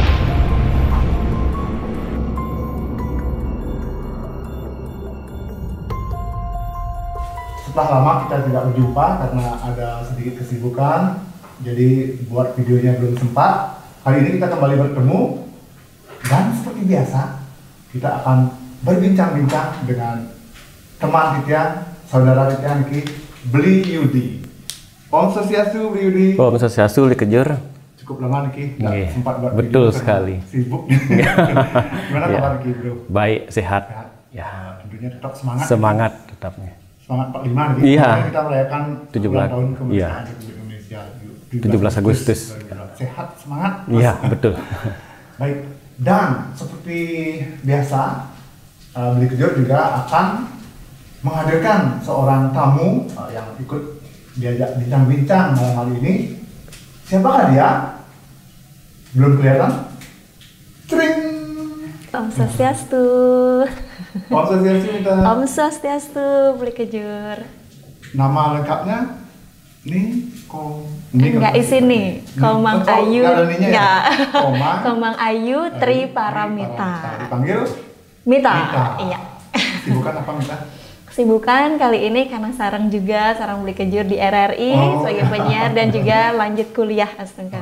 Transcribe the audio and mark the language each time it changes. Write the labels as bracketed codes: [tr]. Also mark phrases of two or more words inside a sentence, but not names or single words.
[id] Setelah lama kita tidak berjumpa karena ada sedikit kesibukan, jadi buat videonya belum sempat. Kali ini kita kembali bertemu dan seperti biasa kita akan berbincang-bincang dengan teman Titian, saudara Titian Ki, Beli Yudi. [sa] Om Swastiastu, Beli Yudi. Om Swastiastu, Beli Kejur. [id] Cukup lama nih Ki, nggak sempat buat betul video, sekali. Sibuk. Gimana kabar Ki, bro? Baik, sehat. Sehat. Ya. Tentunya tetap semangat. Semangat tetapnya. Semangat 45 nih. Iya. Kita merayakan 17 tahun kemerdekaan iya. Republik Indonesia. 17 Agustus. Sehat, semangat. Iya, betul. Baik. Dan seperti biasa, Beli Kejur juga akan menghadirkan seorang tamu yang ikut diajak bincang-bincang malam hari ini. Siapakah dia? Belum kelihatan? Tring! [sa] Om Swastiastu. Om Swastiastu, minta Om Swastiastu, Beli Kejur. [id] nama lengkapnya nih Enggak isi nih, Komang Ayu. Enggak. Komang Ayu Tri Paramita. Dipanggil Mita. Iya. Sibukan apa Mita? Kesibukan kali ini karena sarang Beli Kejur di RRI sebagai penyiar dan juga lanjut kuliah Astungkara.